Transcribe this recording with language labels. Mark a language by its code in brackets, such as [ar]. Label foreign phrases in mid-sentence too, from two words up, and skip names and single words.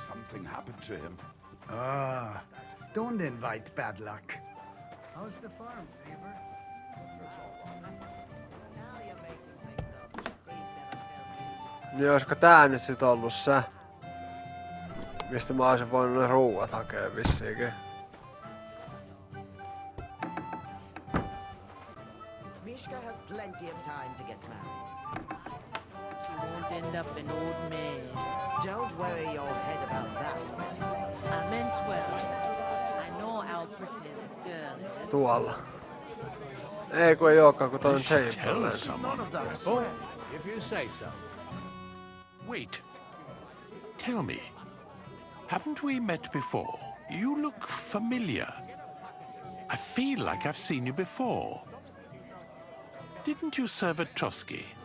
[en] something happened to him. Ah, don't invite bad luck. How's the farm, neighbor? [fi] Niin olisiko tää nyt sit ollut se, mistä mä olisin voinut ne ruuat hakea vissiinkin? [en] Mishka has plenty of time to get married. She won't end up an old man. Don't worry your head about that, Betty. I meant well. I know how pretty the girl is. [fi] Tuolla. Ei kun ei ookaan, kun toi on [en] Tell Chamberlain. someone. Oh, if you say so. Wait. Tell me. Haven't we met before? You look familiar. I feel like I've seen you before. Didn't you serve at Trotsky?